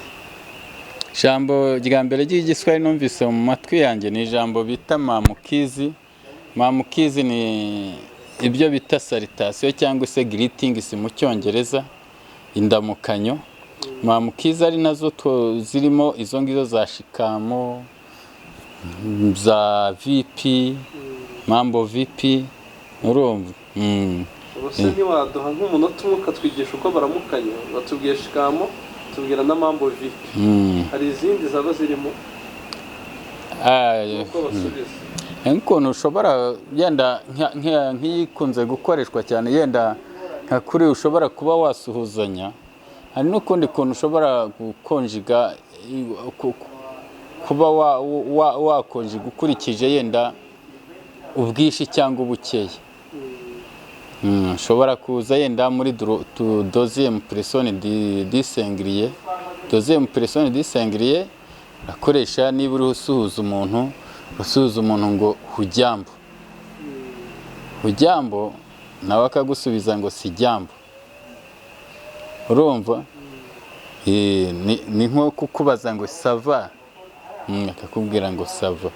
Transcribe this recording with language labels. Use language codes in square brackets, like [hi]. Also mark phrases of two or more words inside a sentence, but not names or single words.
[rw] Ijambo rya mbere ry'igiswahili numvise mu matwi yanjye ni ijambo bita mamukizi. Mamukizi ni ibyo bita salutation cyangwa se greetings mu Cyongereza, indamukanyo. Mamukizi ari nazo zirimo izo ngizo za shikamo, za VP, [sw] mambo VP, [rw] urumva. Ubuse ntiwaduha nk'umunota umwe ukatwigisha uko baramukanya? Batubwiye shikamo, tubwira na [sw] mambo VP. [rw] Hari izindi zaba zirimo? Uko basubiza? Nk'ukuntu ushobora yenda nk'ikunze gukoreshwa cyane, yenda nka kuri ushobora kuba wasuhuzanya. Hari n'ukundi kuntu ushobora gukonjiga, kuba wakonjiga ukurikije yenda ubwishi cyangwa ubukeye. Ushobora kuza yenda muri [fr] deuxième personne du singulier. Deuxième personne du singulier [rw] akoresha niba uri usuhuza umuntu ngo hujambo. Hujambo nawe akagusubiza ngo [sw] si jambo. [rw] Urumva? Ni nko kukubaza ngo sava, akakubwira ngo sava.